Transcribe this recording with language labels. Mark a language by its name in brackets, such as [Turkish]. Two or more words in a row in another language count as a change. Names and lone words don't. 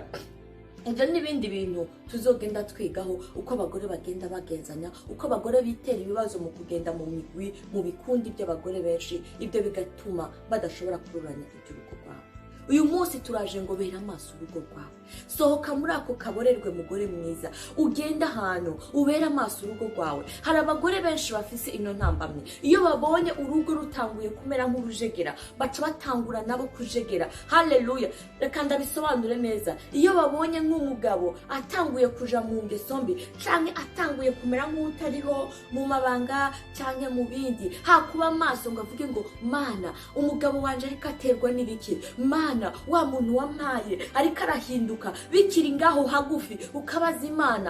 [Rundi] ibyo n'ibindi bintu tuzogenda twigaho, uko abagore bagenda bagenzanya, uko abagore bitera ibibazo mu kugenda mu migwi, mu bikundi by'abagore benshi, ibyo bigatuma badashobora kururanya iby'urugo rwabo. Uyu munsi turaje ngo bera amaso urugo rwawe, sohoka muri ako kaborerwe mugore mwiza, ugenda ahantu ubera amaso urugo rwawe. Hari abagore benshi bafise ino ntambamye, iyo babonye urugo rutanguye kumera nk'urujegera baca batangura nabo kujegera. Haleluya. Reka ndabisobanure neza. Iyo babonye nk'umugabo atanguye kuja mu ngeso mbi canke atanguye kumera nk'utariho mu mabanga canke mu bindi, hakuba amaso ngo avuge ngo mana umugabo wanje ariko aterwa n'ibiki, mana wa muntu wampaye ariko arahinduka, bikiri ngaho hagufi ukabaza Imana.